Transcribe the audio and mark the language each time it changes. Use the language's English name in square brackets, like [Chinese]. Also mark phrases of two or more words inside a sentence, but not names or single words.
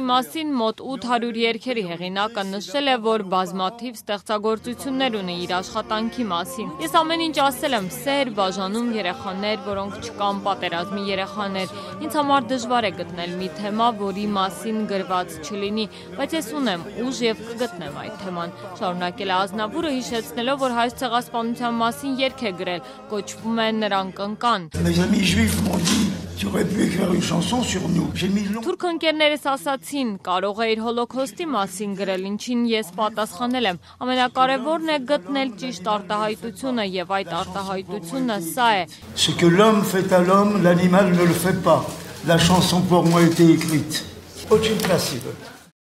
[Armenian] մասին, մոտ 800 երգերի հեղինակը նշել է, որ բազմաթիվ ստեղծագործություններ ունի իր աշխատանքի մասին։ Ես ամեն ինչ ասել եմ, սեր, բաժանում երեխաներ, որոնք չկան, պատերազմի երեխաներ։ Ինձ համար դժվար է գտնել մի թեմա, որի մասին գրված չլինի, բայց ես ունեմ ուժ եւ կգտնեմ այդ թեման։ Շարունակել է Ազնավուրը, հիշեցնելով, որ հայոց ցեղասպանության մասին երգ է գրել, կոչվում է Նրանք ընկան։ [French] Mes amis juifs m'ont dit, tu aurais pu écrire une chanson sur nous. J'ai mis long. [Armenian] Թուրք ընկերներս ասացին, կարող է իր հոլոքոստի մասին գրել, ինչին ես պատասխանել եմ։ Ամենակարևորն է գտնել ճիշտ արտահայտությունը եւ այդ արտահայտությունը սա է։ [French] Ce que l'homme fait à l'homme, l'animal ne le fait pas. La chanson pour moi était écrite. [Russian] Очень красиво.